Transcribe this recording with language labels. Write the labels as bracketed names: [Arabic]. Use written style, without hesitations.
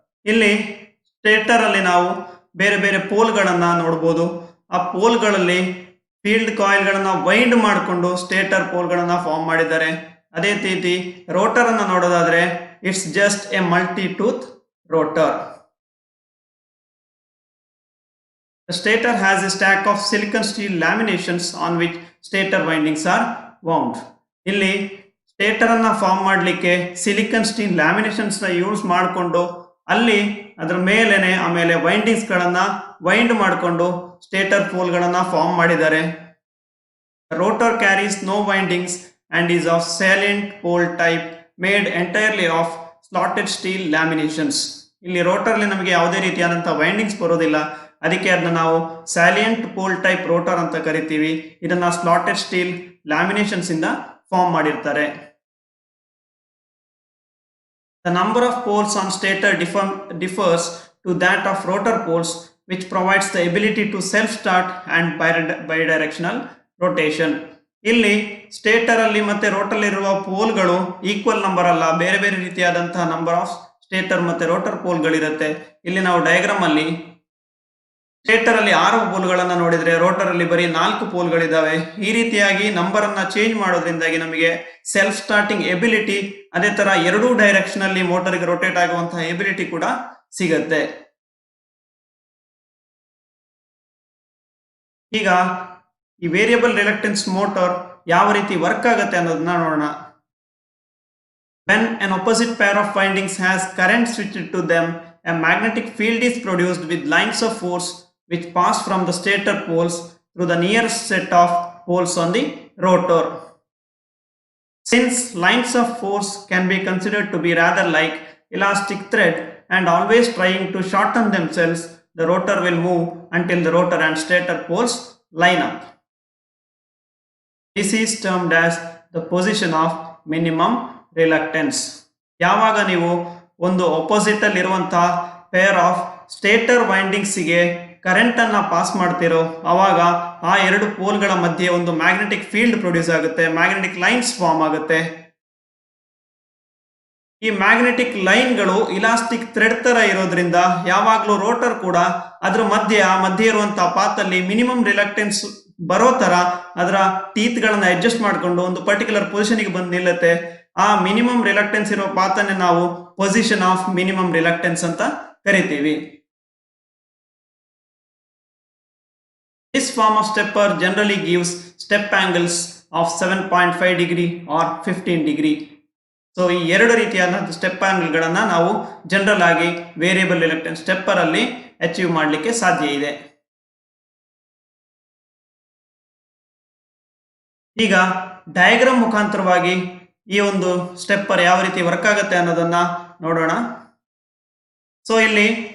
[Kannada] ಇಲ್ಲಿ ಸ್ಟೇಟರ್ ಅಲ್ಲಿ ನಾವು ಬೇರೆ ಬೇರೆ ಪೋಲ್ಗಳನ್ನ ನೋಡಬಹುದು. ಆ ಪೋಲ್ಗಳಲ್ಲಿ ಫೀಲ್ಡ್ ಕಾಯಿಲ್ ಗಳನ್ನ ವೈಂಡ್ ಮಾಡಿಕೊಂಡು ಸ್ಟೇಟರ್ ಪೋಲ್ಗಳನ್ನ ಫಾರ್ಮ್ ಮಾಡಿದ್ದಾರೆ. ಅದೇ ರೀತಿ ರೋಟರ್ ಅನ್ನ ನೋಡೋದಾದ್ರೆ [English] It's just a multi tooth rotor. The stator has a stack of silicon steel laminations on which stator windings are wound. [Kannada] ಇಲ್ಲಿ ಸ್ಟೇಟರ್ ಅನ್ನ ಫಾರ್ಮ್ ಮಾಡಲಿಕ್ಕೆ ಸಿಲಿಕನ್ ಸ್ಟೀಲ್ ಲ್ಯಾಮಿನೇಷನ್ಸ್ ನ ಯೂಸ್ ಮಾಡಿಕೊಂಡು ಅಲ್ಲಿ ಅದರ ಮೇಲೆನೆ ಆಮೇಲೆ ವೈಂಡಿಂಗ್ಸ್ ಗಳನ್ನ ವೈಂಡ್ ಮಾಡಿಕೊಂಡು ಸ್ಟೇಟರ್ ಪೋಲ್ ಗಳನ್ನ ಫಾರ್ಮ್ ಮಾಡಿದ್ದಾರೆ. [English] Rotor carries no windings and is of salient pole type made entirely of slotted steel laminations. [Kannada] ಇಲ್ಲಿ ರೋಟರ್ ಅಲ್ಲಿ ನಮಗೆ ಯಾವುದೇ ರೀತಿಯಾದಂತಹ ವೈಂಡಿಂಗ್ಸ್ ಬರೋದಿಲ್ಲ, ಅದಕ್ಕೆ ಅದನ್ನ ನಾವು ಸ್ಯಾಲಿಯಂಟ್ ಪೋಲ್ ಟೈಪ್ ರೋಟರ್ ಅಂತ ಕರಿತೀವಿ. ಇದನ್ನ ಸ್ಲಾಟೆಡ್ ಸ್ಟೀಲ್ ಲ್ಯಾಮಿನೇಷನ್ಸ್ ಇಂದ ಫಾರ್ಮ್ ಮಾಡಿರ್ತಾರೆ. [English] The number of poles on stator differs to that of rotor poles, which provides the ability to self-start and bidirectional rotation. [Kannada] ಇಲ್ಲಿ ಸ್ಟೇಟರ್ ಅಲ್ಲಿ ಮತ್ತೆ ರೋಟರ್ ಇರುವ ಪೋಲ್ಗಳು ಈಕ್ವಲ್ ನಂಬರ್ ಅಲ್ಲ, ಬೇರೆ ಬೇರೆ ರೀತಿಯಾದಂತಹ ನಂಬರ್ ಆಫ್ ಸ್ಟೇಟರ್ ಮತ್ತೆ ರೋಟರ್ ಪೋಲ್ಗಳಿರುತ್ತೆ. ಇಲ್ಲಿ ನಾವು ಡಯಾಗ್ರಾಮ್ ಅಲ್ಲಿ ಸ್ಟೇಟರ್ ಅಲ್ಲಿ 6 ಪೋಲ್ಗಳನ್ನ ನೋಡಿದ್ರೆ ರೋಟರ್ ಅಲ್ಲಿ ಬರೀ 4 ಪೋಲ್ಗಳಿದಾವೆ. ಈ ರೀತಿಯಾಗಿ ನಂಬರ್ ಅನ್ನ ಚೇಂಜ್ ಮಾಡೋದ್ರಿಂದಾಗಿ ನಮಗೆ ಸೆಲ್ಫ್ ಸ್ಟಾರ್ಟಿಂಗ್ ಎಬಿಲಿಟಿ, ಅದೇ ತರ ಎರಡೂ ಡೈರೆಕ್ಷನ್ ಅಲ್ಲಿ ಮೋಟರ್ಗೆ ರೊಟೇಟ್ ಆಗುವಂತಹ ಎಬಿಲಿಟಿ ಕೂಡ ಸಿಗುತ್ತೆ. ಈಗ ಈ ವೇರಿಯಬಲ್ ರಿಲಕ್ಟೆನ್ಸ್ ಮೋಟರ್ ಯಾವ ರೀತಿ ವರ್ಕ್ ಆಗುತ್ತೆ ಅನ್ನೋದನ್ನ ನೋಡೋಣ. [English] When an opposite pair of windings has current switched to them, a magnetic field is produced with lines of force which pass from the stator poles through the nearest set of poles on the rotor. Since lines of force can be considered to be rather like elastic thread and always trying to shorten themselves, the rotor will move until the rotor and stator poles line up. This is termed as the position of minimum reluctance. [Kannada] ಯಾವಾಗ ನೀವು ಒಂದು opposite ಅಲ್ಲಿ ಇರುವಂತಹ pair of stator windings ಗೆ current ಅನ್ನ pass ಮಾಡ್ತಿರೋ ಅವಾಗ ಆ ಎರಡು ಪೋಲ್ಗಳ ಮಧ್ಯೆ ಒಂದು ಮ್ಯಾಗ್ನೆಟಿಕ್ ಫೀಲ್ಡ್ ಪ್ರೊಡ್ಯೂಸ್ ಆಗುತ್ತೆ, ಮ್ಯಾಗ್ನೆಟಿಕ್ ಲೈನ್ಸ್ ಫಾರ್ಮ್ ಆಗುತ್ತೆ. ಈ ಮ್ಯಾಗ್ನೆಟಿಕ್ ಲೈನ್ಗಳು ಇಲಾಸ್ಟಿಕ್ ಥ್ರೆಡ್ ತರ ಇರೋದ್ರಿಂದ ಯಾವಾಗ್ಲೂ ರೋಟರ್ ಕೂಡ ಅದ್ರ ಮಧ್ಯೆ ಇರುವಂತಹ ಪಾತ್ ಅಲ್ಲಿ ಮಿನಿಮಮ್ ರಿಲಕ್ಟೆನ್ಸ್ ಬರೋ ತರ ಅದರ ಟೀತ್ ಗಳನ್ನ ಅಡ್ಜಸ್ಟ್ ಮಾಡಿಕೊಂಡು ಒಂದು ಪರ್ಟಿಕ್ಯುಲರ್ ಪೊಸಿಷನ್ ಗೆ ಬಂದು ನಿಲ್ಲುತ್ತೆ. ಆ ಮಿನಿಮಮ್ ರಿಲಕ್ಟೆನ್ಸ್ ಇರೋ ಪಾತ್ ಅನ್ನು ನಾವು ಪೊಸಿಷನ್ ಆಫ್ ಮಿನಿಮಮ್ ರಿಲಕ್ಟೆನ್ಸ್ ಅಂತ ಕರಿತೀವಿ. [English] This form of stepper generally gives step angles of 7.5 degree or 15 degree. [Kannada] So ಈ ಎರಡು ರೀತಿಯಾದ ಸ್ಟೆಪ್ ಆಂಗಲ್ ಗಳನ್ನ ನಾವು ಜನರಲ್ ಆಗಿ ವೇರಿಯಬಲ್ ರಿಲಕ್ಟೆನ್ಸ್ ಸ್ಟೆಪ್ಪರ್ ಅಲ್ಲಿ ಅಚೀವ್ ಮಾಡಲಿಕ್ಕೆ ಸಾಧ್ಯ ಇದೆ. ಈಗ ಡಯಾಗ್ರಾಮ್ ಮುಖಾಂತರವಾಗಿ ಈ ಒಂದು ಸ್ಟೆಪ್ಪರ್ ಯಾವ ರೀತಿ ವರ್ಕ್ ಆಗುತ್ತೆ ಅನ್ನೋದನ್ನ ನೋಡೋಣ. ಸೊ ಇಲ್ಲಿ